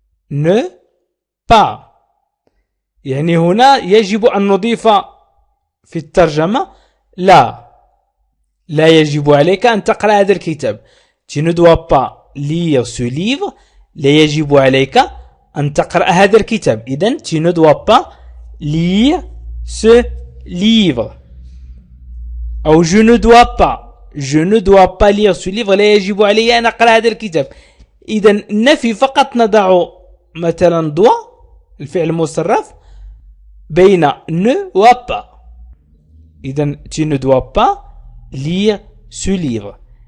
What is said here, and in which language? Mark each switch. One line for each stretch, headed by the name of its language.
Arabic: ne pas يعني هنا يجب أن نضيف في الترجمة لا يجب عليك أن تقرأ هذا الكتاب.
French: tu ne dois pas lire ce livre.
Arabic: لا يجب عليك أن تقرأ هذا الكتاب. إذن
French: tu ne dois pas lire ce livre.
Arabic: أو
French: je ne dois pas lire ce livre.
Arabic: لا يجب علي أن أقرأ هذا الكتاب. إذن النفي فقط نضع مثلا doit الفعل المصرف بين ne و pas. إذن
French: tu ne dois pas lire ce livre.